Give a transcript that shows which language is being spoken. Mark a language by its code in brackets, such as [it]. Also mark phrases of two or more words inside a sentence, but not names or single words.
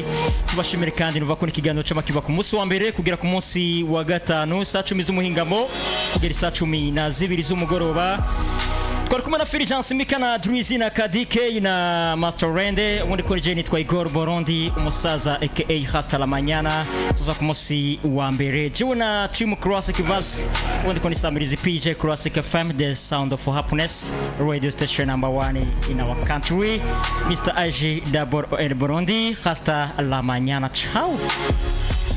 [rn] Tubashimire kandi nuva ko ikiganiro cy'amakiba ku munsi wa mbere kugera ku munsi wa gatanu saa 10 z'umuhingamo kugera saa 12 z'umugoroba. Twari kumwe na Fulgence Mika na Drizzy na Kadie na Masterland, ubundi kuri Jeni twa Igor Burundi, umusaza aka Hasta la Mañana, tuza ku munsi wa mbere. Jewe na [en] Team Classic Vibes, [rn] ubundi kuri [en] Samirizi PJ Classic FM, the sound of happiness, radio station number 1 in our country. Mr. AG Burundi, [es] Hasta la Mañana. Ciao.